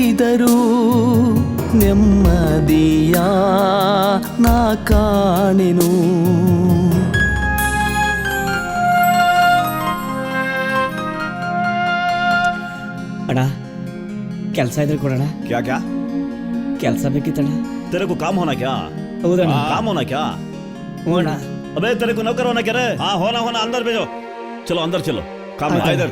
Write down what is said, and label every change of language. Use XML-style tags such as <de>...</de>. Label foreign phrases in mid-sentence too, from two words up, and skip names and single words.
<kn>ದುಡಿದರೂ ನೆಮ್ಮದಿಯ ನಾ ಕಾಣೆನು. ಅಣ್ಣ ಕೆಲಸ ಇದ್ರೆ ಕೊಡೋಣ.</kn> <hi>क्या क्या</hi> <kn>ಕೆಲಸ ಬೇಕಿತ್ತಣ್ಣ.</kn> <hi>तेरे को काम होना क्या?</hi> <kn>ಹೌದಣ್ಣ.</kn> <hi>काम होना क्या?</hi> <kn>ಹ್ಞೂ ಅಣ್ಣ.</kn> <hi>अबे तेरे को नौकर होना क्या रे? हाँ होना अंदर भेजो. चलो अंदर चलो, काम है इधर.</hi>